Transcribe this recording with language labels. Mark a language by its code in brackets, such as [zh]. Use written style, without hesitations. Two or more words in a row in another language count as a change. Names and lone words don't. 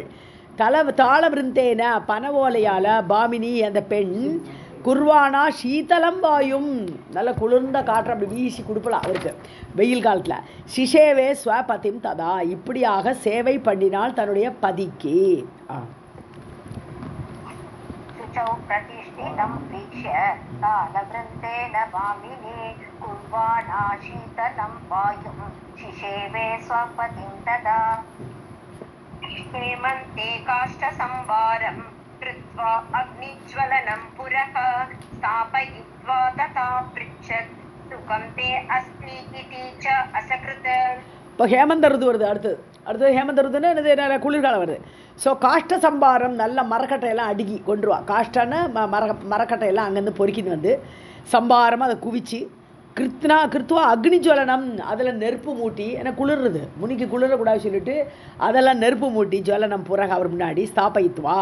[ta] தாளவிருந்தேன, பனை ஓலையால் பாமினி அந்த பெண் [sa] कुर्वाणा शीतलं वायुम्, [ta] நல்ல குளிர்ந்த காற்று அப்படி வீசி கொடுப்பலாம் அவருக்கு வெயில் காலத்தில். [sa] सिषेवे स्वपतिं तदा, [ta] இப்படியாக சேவை பண்ணினால் தன்னுடைய பதிக்கு. [sa] हेमन्ते काष्ठसंवारं कृत्वा अग्निज्वलनं पुरः स्थापयित्वा तथा पृच्छत् सुखं ते अस्ति इति च असकृत. [ta] இப்போ [sa] हेमन्त ऋतु [ta] வருது. அடுத்தது ஹேமந்த ருதுன்னு என்னது, குளிர்காலம் வருது. ஸோ [sa] काष्ठ सम्भारम्, [ta] நல்ல மரக்கட்டையெல்லாம் அடுக்கி கொண்டுருவா. காஷ்டன்னு மரக்கட்டையெல்லாம் அங்கேருந்து பொறுக்கின்னு வந்து சம்பாரமாக அதை குவிச்சு [sa] कृत्वा अग्नि ज्वलनम्, [ta] அதில் நெருப்பு மூட்டி, ஏன்னா குளிர்றது முனிக்கு குளிரக்கூடாது சொல்லிட்டு அதெல்லாம் நெருப்பு மூட்டி [sa] ज्वलनं पुरः [ta] அவர் முன்னாடி ஸ்தாபயித்வா.